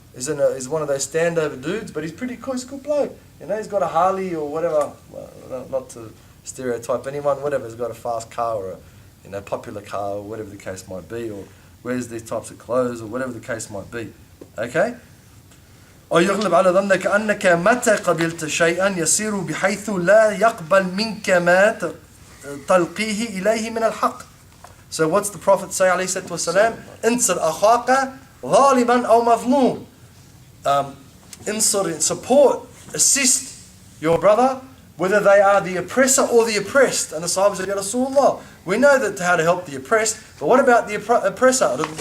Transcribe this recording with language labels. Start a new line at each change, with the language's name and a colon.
English: He's one of those standover dudes, but he's pretty cool, he's a good bloke. He's got a Harley or whatever, well, not to stereotype anyone, whatever, he's got a fast car or a popular car or whatever the case might be, or wears these types of clothes or whatever the case might be. Okay?
Arabic: أو يغلب على ظنك أنك متى قبلت شيئا يصير بحيث لا يقبل منك ما تلقيه إليه من الحق.
English: So what's the Prophet say
Arabic: عليه الصلاة والسلام? انصر أخاك ظالما أو مظلوم.
English: Support, assist your brother, whether they are the oppressor or the oppressed. And the Sahaba said, Ya Rasulullah, we know that how to help the oppressed, but what about the oppressor?